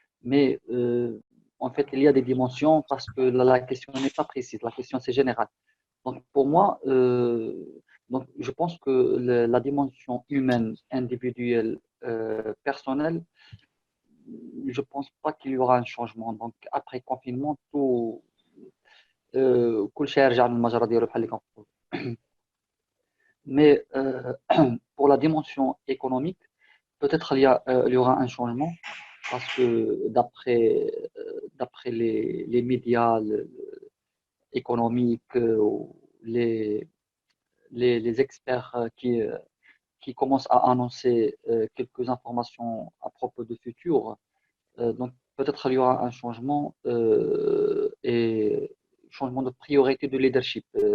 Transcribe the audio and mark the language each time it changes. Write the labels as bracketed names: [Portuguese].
[French] Mais en fait, il y a des dimensions parce que la question n'est pas précise, la question c'est général. Donc pour moi, donc, je pense que la dimension humaine, individuelle, personnelle, je ne pense pas qu'il y aura un changement. Donc après confinement, tout [Arabic] كل شيء يرجع للمجرى ديالو بحال اللي كنقولوا. [French] Mais pour la dimension économique, peut-être il y aura un changement parce que d'après les médias économiques, les experts qui commencent à annoncer quelques informations à propos du futur, donc peut-être il y aura un changement et changement de priorité de leadership.